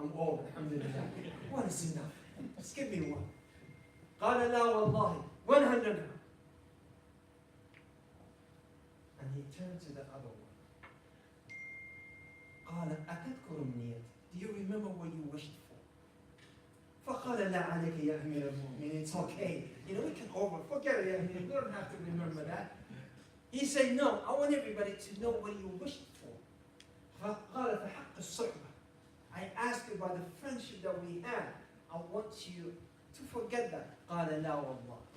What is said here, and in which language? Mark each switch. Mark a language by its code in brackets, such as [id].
[en] I'm old, alhamdulillah. One is enough. Just give me one. [ar] قال لا والله, 100. [en] And he turned to the other one. [ar] قال أتذكر أمنيتك? [en] Do you remember what you wished for? [ar] فقال لا عليك يا أمير المؤمنين. [en] It's okay. We can forget it. We don't have to remember that. He said, no, I want everybody to know what you wished for. [ar] فقال فحق الصحبة. [en] I ask you about the friendship that we had. I want you to forget that. [ar] قال لا والله.